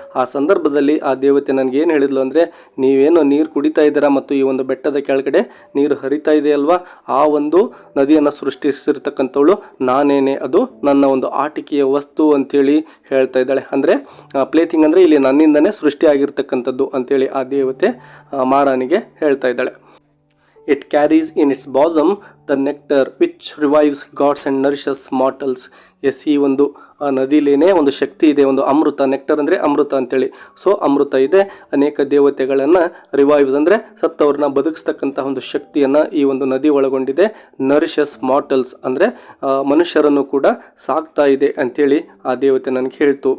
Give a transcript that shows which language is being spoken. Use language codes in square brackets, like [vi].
[kn] ಆ ಸಂದರ್ಭದಲ್ಲಿ ಆ ದೇವತೆ ನನಗೆ ಏನು ಹೇಳಿದ್ಲು ಅಂದರೆ, ನೀವೇನು ನೀರು ಕುಡಿತಾ ಇದ್ದೀರಾ ಮತ್ತು ಈ ಒಂದು ಬೆಟ್ಟದ ಕೆಳಗಡೆ ನೀರು ಹರಿತಾ ಇದೆಯಲ್ವಾ, ಆ ಒಂದು ನದಿಯನ್ನು ಸೃಷ್ಟಿಸಿರ್ತಕ್ಕಂಥವಳು ನಾನೇನೆ, ಅದು ನನ್ನ ಒಂದು ಆಟಿಕೆಯ ವಸ್ತು ಅಂಥೇಳಿ ಹೇಳ್ತಾ ಇದ್ದಾಳೆ. ಅಂದರೆ ಪ್ಲೇಥಿಂಗ್ ಅಂದರೆ ಇಲ್ಲಿ ನನ್ನಿಂದನೇ ಸೃಷ್ಟಿಯಾಗಿರ್ತಕ್ಕಂಥದ್ದು ಅಂಥೇಳಿ ಆ ದೇವತೆ ಮಾರನಿಗೆ ಹೇಳ್ತಾ ಇದ್ದಾಳೆ. [en] It carries in its bosom the nectar which revives gods and nourishes mortals. [kn] S, ಈ ಒಂದು ನದಿಲೇನೆ ಒಂದು ಶಕ್ತಿ ಇದೆ, ಒಂದು ಅಮೃತ. ನೆಕ್ಟರ್ ಅಂದರೆ ಅಮೃತ ಅಂತೇಳಿ. ಸೊ ಅಮೃತ ಇದೆ, ಅನೇಕ ದೇವತೆಗಳನ್ನು ರಿವೈವ್ಸ್ ಅಂದರೆ ಸತ್ತವ್ರನ್ನ ಬದುಕಿಸ್ತಕ್ಕಂತಹ ಒಂದು ಶಕ್ತಿಯನ್ನು ಈ ಒಂದು ನದಿ ಒಳಗೊಂಡಿದೆ. ನರಿಷಸ್ ಮಾರ್ಟಲ್ಸ್ ಅಂದರೆ ಮನುಷ್ಯರನ್ನು ಕೂಡ ಸಾಕ್ತಾ ಇದೆ ಅಂಥೇಳಿ ಆ ದೇವತೆ ನನಗೆ ಹೇಳ್ತು.